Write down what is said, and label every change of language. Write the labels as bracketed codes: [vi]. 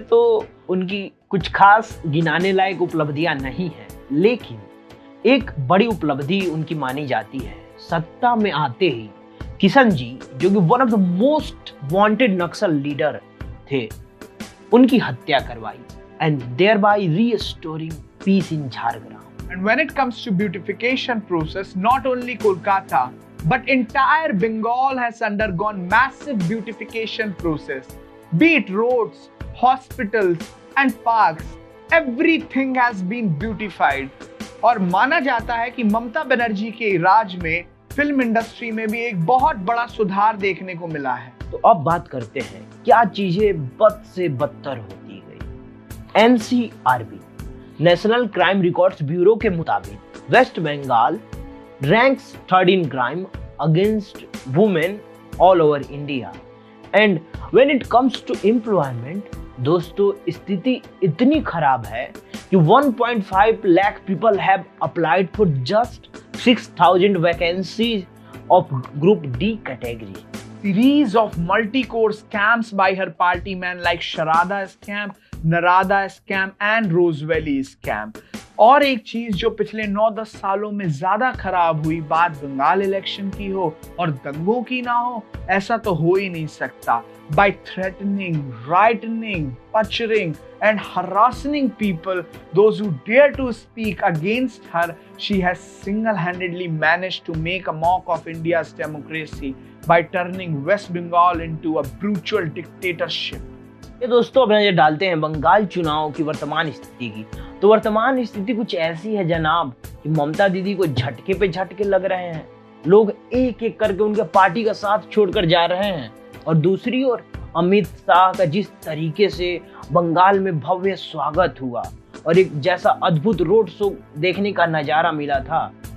[hi] तो उनकी कुछ खास गिनाने लायक उपलब्धियां नहीं है, लेकिन एक बड़ी उपलब्धि उनकी मानी जाती है। सत्ता में आते ही किशन जी, जो कि [en] one of the most wanted Naxal leader थे, [hi] उनकी हत्या करवाई [en] And thereby restoring peace in Jhargram. And when it comes to beautification process, not only Kolkata but entire Bengal has undergone massive beautification process. Be it roads, hospitals and parks, everything has been beautified. [hi] और माना जाता है कि ममता बनर्जी के राज में film industry में भी एक बहुत बड़ा सुधार देखने को मिला है। तो अब बात करते हैं क्या चीजें बद से बदतर होती गई। [en] NCRB national crime records bureau [hi] के मुताबिक [en] West Bengal ranks third in crime against women all over India. And when it comes to employment, [hi] दोस्तों स्थिति इतनी खराब है कि [en] 1.5 lakh people have applied for just 6,000 vacancies of Group D category. Series of multi-core scams by her party men like Sharada scam, Narada scam and Rose Valley scam. [hi] और एक चीज जो पिछले 9-10 सालों में ज्यादा खराब हुई, बात बंगाल इलेक्शन की हो और दंगों की ना हो, ऐसा तो हो ही नहीं सकता। [en] By threatening, frightening, poaching and harassing people, those who dare to speak against her, she has single-handedly managed to make a mock of India's democracy by turning West Bengal into a brutal dictatorship. [hi] ये दोस्तों अब नजर डालते हैं बंगाल चुनाव की वर्तमान स्थिति की। तो वर्तमान स्थिति कुछ ऐसी है जनाब कि ममता दीदी को झटके पे झटके लग रहे हैं। लोग एक एक करके उनके पार्टी का साथ छोड़कर जा रहे हैं और दूसरी ओर अमित शाह का जिस तरीके से बंगाल में भव्य स्वागत हुआ और एक जैसा अद्भुत रोड शो देखने का नजारा मिला था।